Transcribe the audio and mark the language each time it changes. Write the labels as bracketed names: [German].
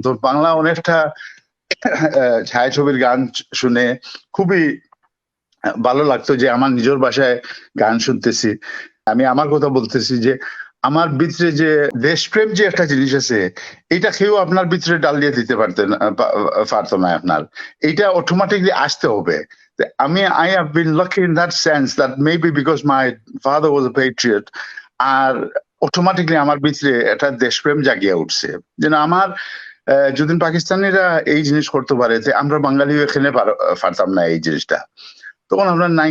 [Bangla] তো বাংলা অনেকটা ছায়াছবির গান শুনে খুবই ভালো লাগতো যে আমার নিজের ভাষায় গান শুনতেছি। আমি আমার কথা বলতেছি যে আমার ভিতরে যে দেশপ্রেম যে একটা জিনিস আছে, এটা কেউ আপনার ভিতরে ডাল দিয়ে দিতে পারতো না। আপনার এটা অটোমেটিকলি আসতে হবে। [English] I have been lucky in that sense that maybe because my father was a patriot, [Bangla] আর automatically আমার ভিতরে একটা দেশপ্রেম জাগিয়ে উঠছে। যেন আমার যদি পাকিস্তানিরা এই জিনিস করতে পারে, আমরা বাঙালি এখানে পারতাম না এই জিনিসটা। তখন আমরা